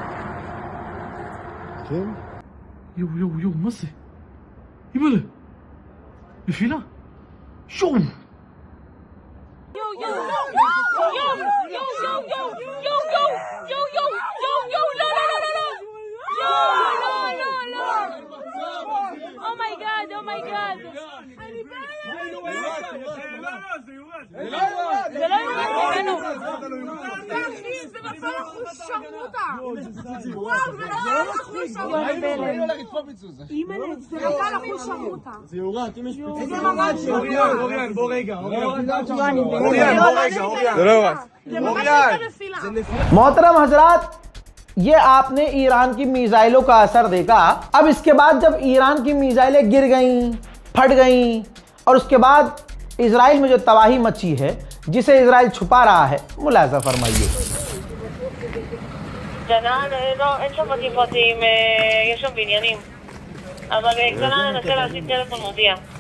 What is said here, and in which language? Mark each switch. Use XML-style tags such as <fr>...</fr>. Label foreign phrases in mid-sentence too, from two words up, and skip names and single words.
<he>כן? יואו, מה זה? אימא'לה, נפילה? שום!</he> <en>Oh my god.</en> <he>זה לא יורד ממנו. זה נפל אחוז שרמוטה. וואו, זה לא אחוז שרמוטה. אימא'לה, זה נפל אחוז שרמוטה. זה יורד, אם יש פיצוץ. זה ממש יורד. אוריאן, בוא רגע. זה לא יורד. זה ממש נפילה.</he> <hi>मोहतरम हजरात, ये आपने ईरान की मिसाइलों का असर देखा। अब इसके बाद जब ईरान की मिसाइलें गिर गईं, फट गईं और उसके बाद इजराइल में जो तबाही मची है, जिसे इजराइल छुपा रहा है, मुलाजा फरमाइए।</hi> <he>אין שם בתים פרטיים, יש שם בניינים. אבל קטנה ננסה להשיג טלפון מודיע.</he>